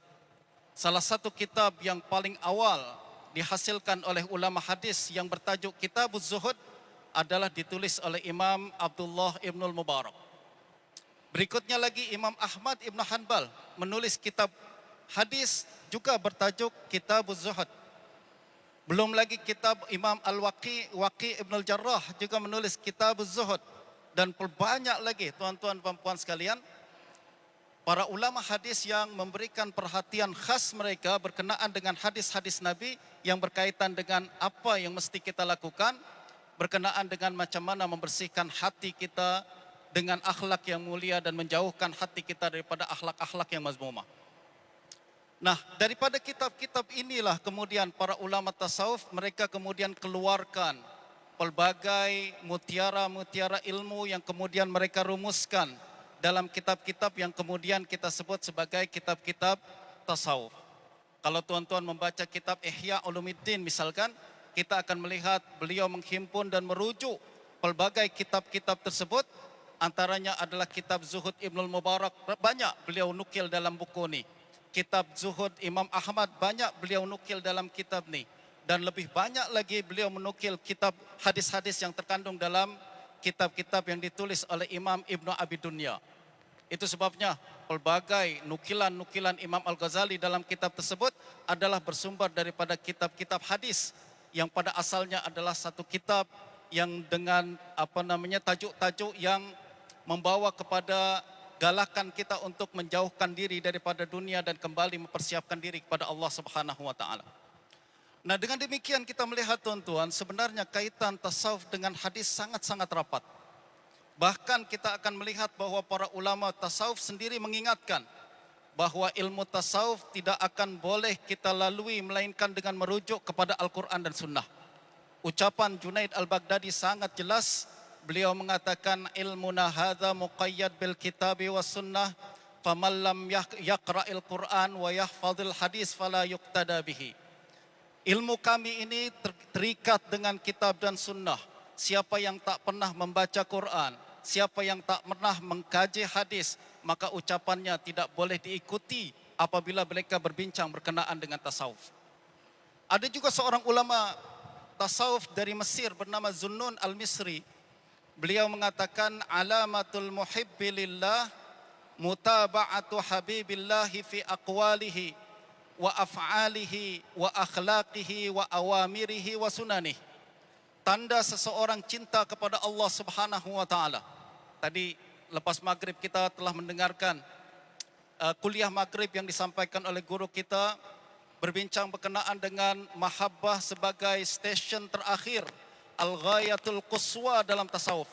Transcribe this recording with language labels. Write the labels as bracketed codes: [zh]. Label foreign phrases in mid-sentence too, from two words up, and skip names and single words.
[ms] Salah satu kitab yang paling awal dihasilkan oleh ulama hadis yang bertajuk Kitabuz Zuhud adalah ditulis oleh Imam Abdullah Ibnul Mubarak. Berikutnya lagi Imam Ahmad Ibn Hanbal menulis kitab hadis juga bertajuk Kitabuz Zuhud. Belum lagi kitab Imam Al-Waqi Ibn Al-Jarrah juga menulis Kitabuz Zuhud. Dan banyak lagi tuan-tuan dan puan sekalian, para ulama hadis yang memberikan perhatian khas mereka berkenaan dengan hadis-hadis Nabi yang berkaitan dengan apa yang mesti kita lakukan, berkenaan dengan macam mana membersihkan hati kita dengan akhlak yang mulia dan menjauhkan hati kita daripada akhlak-akhlak yang mazmumah. Nah, daripada kitab-kitab inilah kemudian para ulama tasawuf mereka kemudian keluarkan pelbagai mutiara-mutiara ilmu yang kemudian mereka rumuskan dalam kitab-kitab yang kemudian kita sebut sebagai kitab-kitab tasawuf. Kalau tuan-tuan membaca kitab Ihya Ulumuddin misalkan, kita akan melihat beliau menghimpun dan merujuk pelbagai kitab-kitab tersebut. Antaranya adalah kitab Zuhud Ibnul Mubarak, banyak beliau nukil dalam buku ini. Kitab Zuhud Imam Ahmad, banyak beliau nukil dalam kitab ini. Dan lebih banyak lagi beliau menukil kitab hadis-hadis yang terkandung dalam kitab-kitab yang ditulis oleh Imam Ibnu Abi Dunya. Itu sebabnya pelbagai nukilan-nukilan Imam Al-Ghazali dalam kitab tersebut adalah bersumber daripada kitab-kitab hadis yang pada asalnya adalah satu kitab yang dengan tajuk-tajuk yang membawa kepada galakan kita untuk menjauhkan diri daripada dunia dan kembali mempersiapkan diri kepada Allah [ar] سبحانه وتعالى. [ms] Nah, dengan demikian kita melihat tuan-tuan, sebenarnya kaitan tasawuf dengan hadis sangat-sangat rapat. Bahkan kita akan melihat bahwa para ulama tasawuf sendiri mengingatkan bahwa ilmu tasawuf tidak akan boleh kita lalui melainkan dengan merujuk kepada Al-Quran dan Sunnah. Ucapan Junaid Al-Baghdadi sangat jelas. Beliau mengatakan, [ar] علمنا هذا مقيد بالكتاب والسنة، فمن لم يقرأ القرآن ويحفظ الحديث فلا يقتدى به. [ms] Ilmu kami ini terikat dengan kitab dan sunnah. Siapa yang tak pernah membaca Quran, siapa yang tak pernah mengkaji hadis, maka ucapannya tidak boleh diikuti apabila mereka berbincang berkenaan dengan tasawuf. Ada juga seorang ulama tasawuf dari Mesir bernama Zunnun Al-Misri. Beliau mengatakan, [ar] علامة المحب لله متابعة حبيب الله في أقواله وأفعاله وأخلاقه وأوامره وسننه. [ms] Tanda seseorang cinta kepada Allah [ar] سبحانه وتعالى. [ms] Tadi lepas maghrib kita telah mendengarkan kuliah maghrib yang disampaikan oleh guru kita, berbincang berkenaan dengan mahabbah sebagai stesen terakhir, [ar] الغاية القصوى [ms] dalam tasawuf.